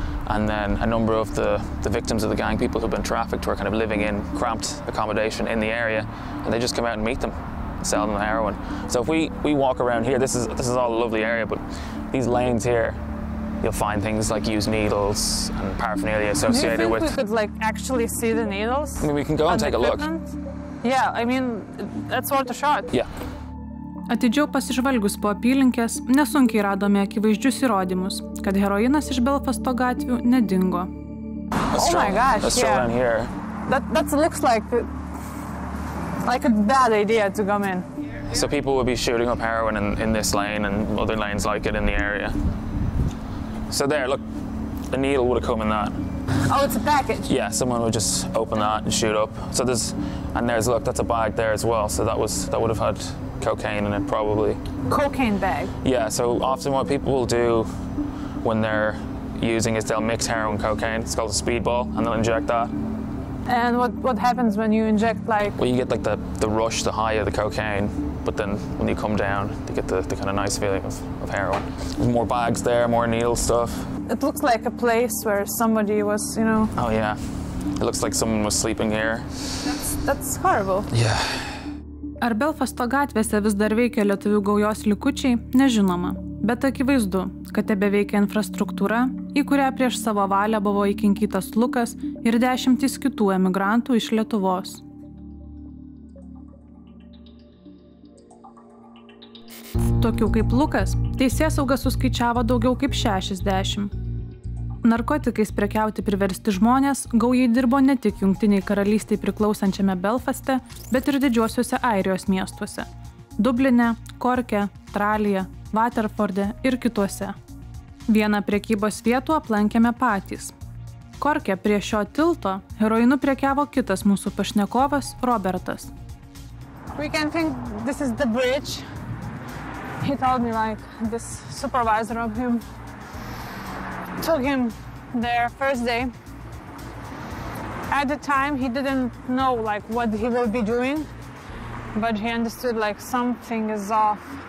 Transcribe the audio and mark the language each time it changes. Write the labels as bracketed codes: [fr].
[en] And then a number of the victims of the gang, people who've been trafficked, were kind of living in cramped accommodation in the area, and they just come out and meet them, sell them the heroin. So if we walk around here, this is all a lovely area, but these lanes here, you'll find things like used needles and paraphernalia associated with. Do you think we could actually see the needles? I mean, we can go and take a look. Yeah, I mean, that's worth a shot. Yeah. [lt] Atidžiau pasižvalgius po apylinkės, nesunkiai radome akivaizdžius įrodymus, kad heroinas iš Belfasto gatvių nedingo. [en] Oh my gosh, yeah. That looks like a bad idea to come in. So people would be shooting up heroin in this lane and other lanes like it in the area. So there, look, the needle would have come in that. Oh, it's a package? Yeah, someone would just open that and shoot up. So there's, look, that's a bag there as well. So that would have had cocaine in it, probably. Cocaine bag? Yeah, so often what people will do when they're using is they'll mix heroin and cocaine. It's called a speedball, and they'll inject that. And what happens when you inject, like... Well, you get like the rush, the high of the cocaine, but then when you come down, you get the kind of nice feeling of heroin. There's more bags there, more needle stuff. It looks like a place where somebody was, Oh yeah, it looks like someone was sleeping here. That's horrible. Yeah. [lt] Ar Belfasto gatvėse vis dar veikia lietuvių gaujos likučiai, nežinoma, bet akivaizdu, kad tebeveikia infrastruktūra, į kurią prieš savo valią buvo įkinkytas Lukas ir 10 kitų emigrantų iš Lietuvos. Tokių kaip Lukas, teisėsauga suskaičiavo daugiau kaip 60. Narkotikais prekiauti priversti žmonės gaujai dirbo ne tik Jungtinei karalystei priklausančiame Belfaste, bet ir didžiuosiuose Airijos miestuose – Dubline, Korke, Tralyje, Waterforde ir kituose. Vieną prekybos vietų aplankėme patys. Korke prie šio tilto heroinu prekiavo kitas mūsų pašnekovas Robertas. [en] We can think this is the bridge. He told me like this supervisor of him took him there first day. At the time he didn't know like what he will be doing, but he understood like something is off.